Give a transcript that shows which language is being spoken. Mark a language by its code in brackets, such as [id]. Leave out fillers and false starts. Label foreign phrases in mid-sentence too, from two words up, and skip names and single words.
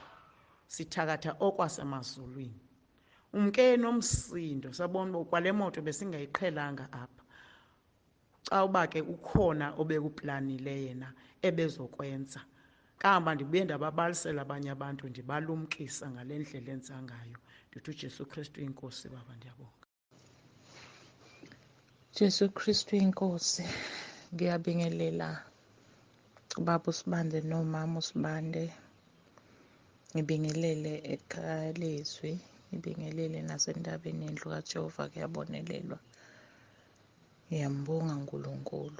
[xh] Sithakatha okwasemazulwini. Umke nomsindo, sabona uba kwale moto besingayiqhelanga apha. Xa uba ke ukhona obekuplanile yena ebezokwenza. Kamba ndibuye ndababalisela abanye abantu, ndibalumkisa ngale ndlela enza ngayo. Ndithi uJesu Kristu inkosi baba, ndiyabonga. Jesu Kristu inkosi. [zu] Ngiyabingelela ubaba uSibande nomama uSibande. Ngibingelele ekhaya leZwi, ngibingelele nasendabeni yendlu kaJehova kuyabonelelwa. Ngiyambonga uNkulunkulu.